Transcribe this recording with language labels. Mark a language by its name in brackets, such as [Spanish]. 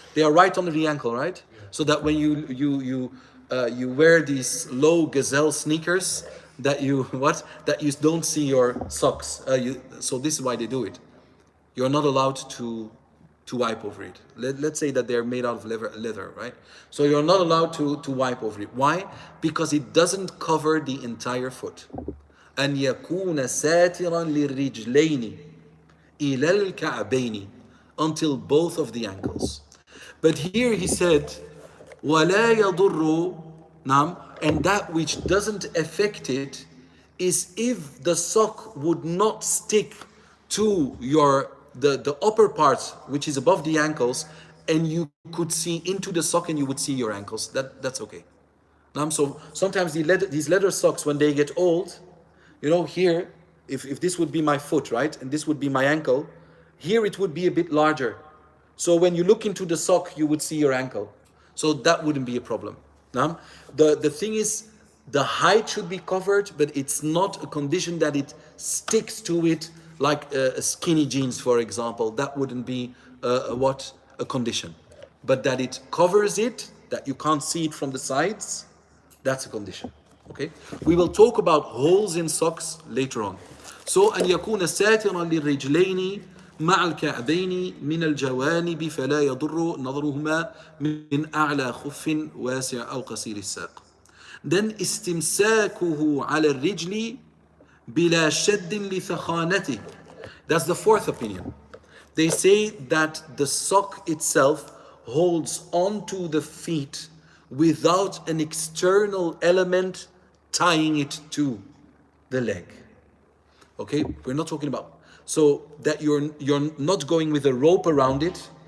[English] They are right under the ankle, right? Yeah. So that when you wear these low gazelle sneakers, that you don't see your socks. So this is why they do it. You're not allowed to wipe over it. Let's say that they're made out of leather, right? So you're not allowed to wipe over it. Why? Because it doesn't cover the entire foot. [Arabic] أن يكون ساترا للرجلين إلى الكعبين, [English] until both of the ankles. But here he said [Arabic] ولا يضر نعم, [English] and that which doesn't affect it is if the sock would not stick to the upper part which is above the ankles, and you could see into the sock and you would see your ankles. That's okay. So sometimes these leather socks, when they get old, here, if this would be my foot, right, and this would be my ankle, here it would be a bit larger. So when you look into the sock, you would see your ankle. So that wouldn't be a problem. The thing is, the height should be covered, but it's not a condition that it sticks to it like skinny jeans, for example. That wouldn't be a condition. But that it covers it, that you can't see it from the sides, that's a condition. Okay, we will talk about holes in socks later on. [Arabic] So أن يكون ساترا للرجلين مع الكعبين من الجوانب فلا يضر نظرهما من أعلى خف واسع أو قصير الساق. Then استمساكه على الرجل بلا شد لثخانته. [English] That's the fourth opinion. They say that the sock itself holds onto the feet without an external element tying it to the leg. Okay, we're not talking about so that you're not going with a rope around it.